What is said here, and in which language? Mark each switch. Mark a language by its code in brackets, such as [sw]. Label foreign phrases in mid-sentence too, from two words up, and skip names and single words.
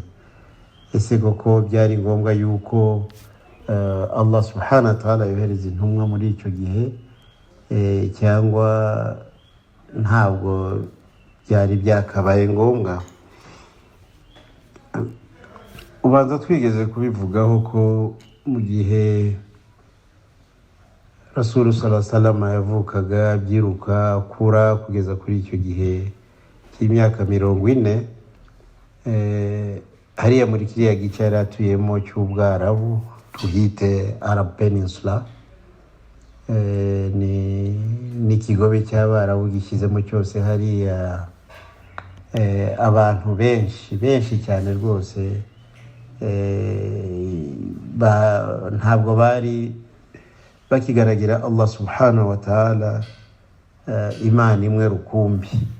[rw] Ese koko byari ngombwa yuko Allah [ar] سبحانه وتعالى [rw] yohereza intumwa muri icyo gihe, cyangwa ntabwo byari byakabaye ngombwa? Ubanza twigeze kubivugaho ko mu gihe Rasul [ar] صلى الله عليه وسلم [rw] yavukaga, abyiruka, akura kugeza kuri icyo gihe cy'imyaka 40, hariya muri kiriya gice yari atuyemo cy'Ubwarabu, tuhite [en] Arab Peninsula, [rw] ni ikigobe cy'Abarabu gishyizemo cyose hariya abantu benshi cyane rwose, ntabwo bari bakigaragira Allah [ar] سبحانه وتعالى [rw] imana imwe rukumbi.